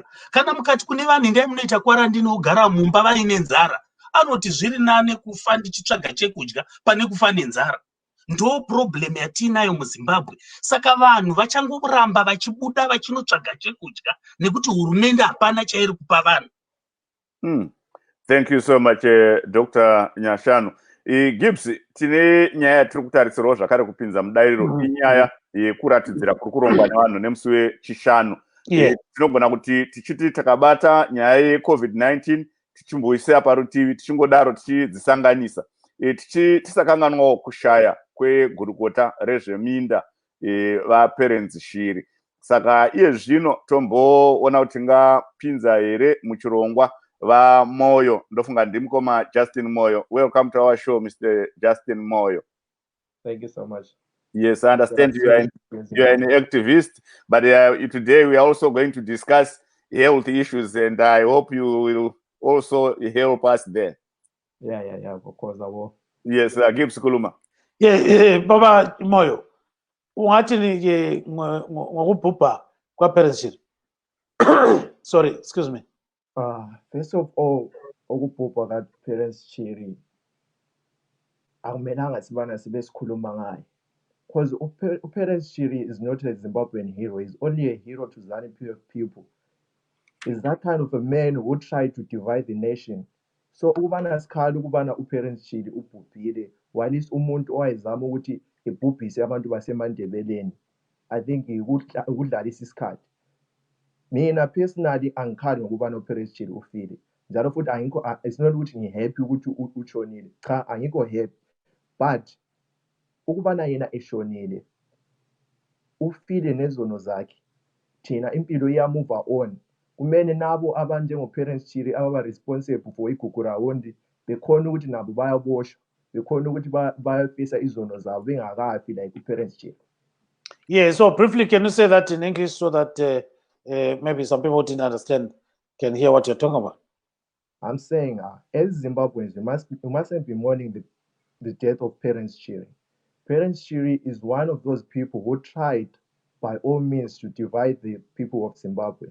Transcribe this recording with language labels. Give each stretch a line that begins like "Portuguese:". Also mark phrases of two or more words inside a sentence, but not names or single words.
Shona: Kana mukati kune vanhu endai munoita quarantine ogara mumba vaine nzara, anoti zviri nane kufa ndichitsvaga chekudya pane kufa nenzara. Ndo problem yatinayo muZimbabwe. Saka vanhu vachangoramba vachibuda vachinotsvaga chekudya nekuti hurumende hapana chairi kupa vanhu. Thank you so much, Dr. Nyashanu. Gibbs, tine nyaya tiri kutarisirawo zvakare kupinza mudairiro inyaya yekuratidzira kuri kurongwa nevanhu nemusi wechishanu. Tinogona kuti tichiti takabata nyaya yeCovid-19 tichimboisa parutivi, tichingodaro tichidzisanganisa, tisakanganwawo kushaya kwegurukota rezveminda vaPerrance Shiri. Saka iye zvino tomboona kuti tingapinza here muchirongwa vaMoyo. Ndofunga ndimukoma Justin Moyo.
English: Welcome to our show, Mr. Justin Moyo. Thank you so much. Yes, I understand you are an activist, but today we are also going to discuss health issues, and I hope you will also help us there. Yeah, of course I will. Yes, Gibbs Kuluma.
North Ndebele: Baba Moyo, ungathi ni ngokubhubha kwaPerrance Shiri.
English: Sorry, excuse me. First of all,
North Ndebele: ukubhubha kaPerrance Shiri akumelanga sibana sibe sikhuluma ngayo, because uPerrance Shiri
English: is not a Zimbabwean hero. He's only a hero to ZANU-PF people. He's that kind of a man who tried to divide the nation.
North Ndebele: So ubana sikhala ukubana uPerrance Shiri ubhubhile while umuntu owayezama ukuthi ebhubhise abantu baseMandebeleni,
English: I think
North Ndebele: ukudlalisa isikhathi. Mina personally angikhali ngokubana uPerrance Shiri ufile. Njalo futhi angikho,
English: it's not
North Ndebele: ukuthi ngihappy ukuthi utshonile. Cha, angikho happy. But ukubana yena eshonile, ufile nezono zakhe, thina impilo iyamove on. Kumele nabo abantu njengoPerrance Shiri ababa
English: responsible for
North Ndebele: igugurawondi bekhona ukuthi nabo bayaboshwa, bekhona ukuthi bayafisa izono zabo bengakafi like uPerrance Shiri.
English: Yeah, so briefly, can you say that in English so that maybe some people didn't understand can hear what you're talking about? I'm saying, as Zimbabweans, we mustn't be mourning the death of Perrance Shiri. Perrance Shiri is one of those people who tried by all means to divide the people of Zimbabwe.